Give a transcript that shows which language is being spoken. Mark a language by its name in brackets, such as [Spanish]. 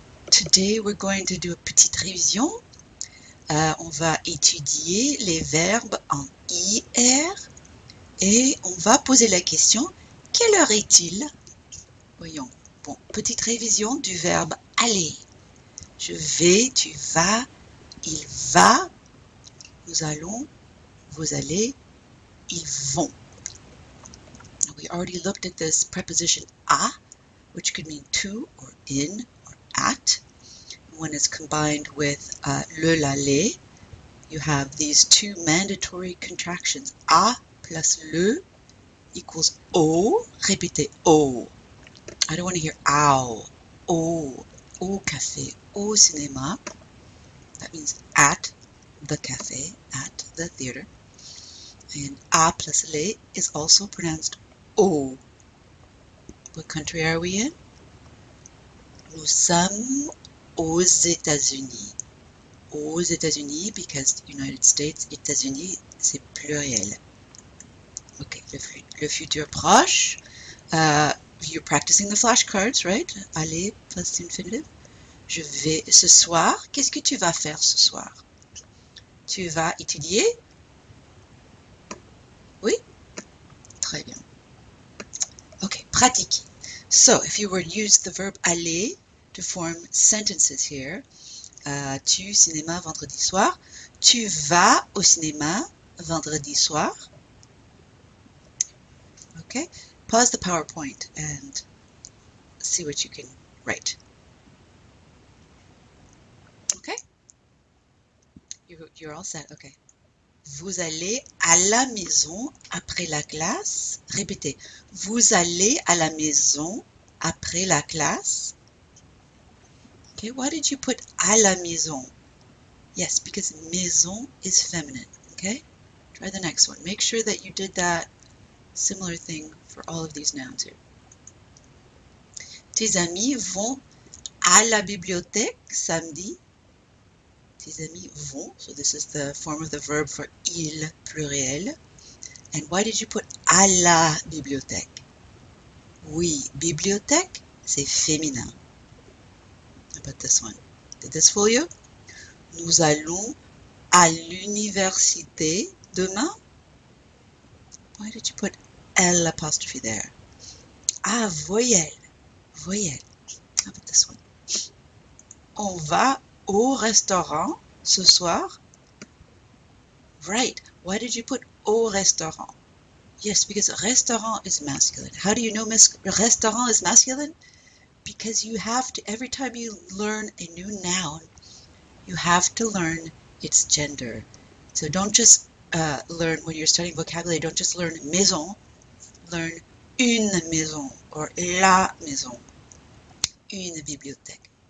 [English] Today we're going to do a [French] petite révision. On va étudier les verbes en IR et on va poser la question, quelle heure est-il? Voyons. Bon, petite révision du verbe aller. Je vais, tu vas, il va, nous allons, vous allez, ils vont. [English] Now we already looked at this preposition à, which could mean to or in or at. When it's combined with le, la, les, you have these two mandatory contractions. [French] À plus le equals au. Répétez au. [English] I don't want to hear ow. [French] Au café, au cinéma. [English] That means at the cafe, at the theater. And à plus les is also pronounced au. What country are we in? [French] Nous sommes aux États-Unis. Aux États-Unis, [English] because United States, [French] États-Unis, c'est pluriel. Okay, le futur proche. [English] You're practicing the flashcards, right? [French] Aller plus infinitive. Je vais ce soir. Qu'est-ce que tu vas faire ce soir? Tu vas étudier? Oui? Très bien. Okay, pratique. [English] So, if you were to use the verb aller to form sentences here, [French] tu cinéma vendredi soir, [English] tu vas au cinéma vendredi soir. Okay, pause the PowerPoint and see what you can write. Okay, you're all set. Okay. [French] Vous allez à la maison après la classe. Répétez. Vous allez à la maison après la classe. [English] Okay, why did you put à la maison? Yes, because maison is feminine. Okay, try the next one. Make sure that you did that similar thing for all of these nouns here. [French] Tes amis vont à la bibliothèque samedi. Tes amis vont, [English] so this is the form of the verb for ils pluriel. And why did you put [French] à la bibliothèque? Oui, bibliothèque, c'est féminin. [English] How about this one? Did this fool you? [French] Nous allons à l'université demain. [English] Why did you put L apostrophe there? Ah, [French] voyelle. Voyelle. [English] How about this one? [French] On va au restaurant ce soir. [English] Right. Why did you put au restaurant? Yes, because restaurant is masculine. How do you know restaurant is masculine? Because you have to, every time you learn a new noun, you have to learn its gender. So don't just learn, when you're studying vocabulary, don't just learn maison, learn une maison or la maison. Une bibliothèque.